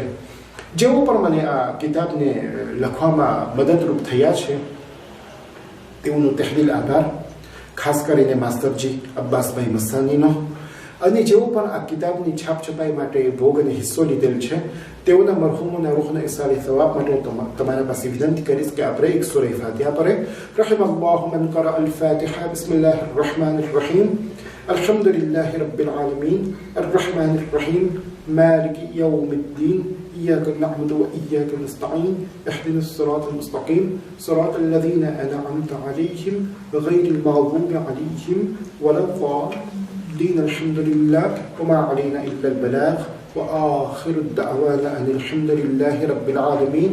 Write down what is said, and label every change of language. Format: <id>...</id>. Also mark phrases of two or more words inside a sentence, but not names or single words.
<gu>જેઓ પણ મને આ કિતાબને લખવામાં મદદરૂપ થયા છે તેઓનો તહેદિલ આભાર, ખાસ કરીને માસ્તરજી અબ્બાસભાઈ મસ્તાનીનો. અને જેઓ પણ આ કિતાબની છાપ છપાઈ માટે ભોગ અને હિસ્સો લીધેલ છે તેઓના મરહૂમોના રૂહના ઇસાલે સવાબ માટે તમારા પાસે વિનંતી કરીશ કે આપણે એક સૂરા ફાતિહા પઢે.</gu> <ar>رحم الله من قرأ الفاتحة. بسم الله الرحمن الرحيم. الحمد لله رب العالمين الرحمن الرحيم مالك يوم الدين إياك نعبد وإياك نستعين اهدنا الصراط المستقيم صراط الذين أنعمت عليهم غير المغضوب عليهم ولا الضالين. الحمد لله وما علينا إلا البلاغ وآخر الدعوانا أن الحمد لله رب العالمين.</ar>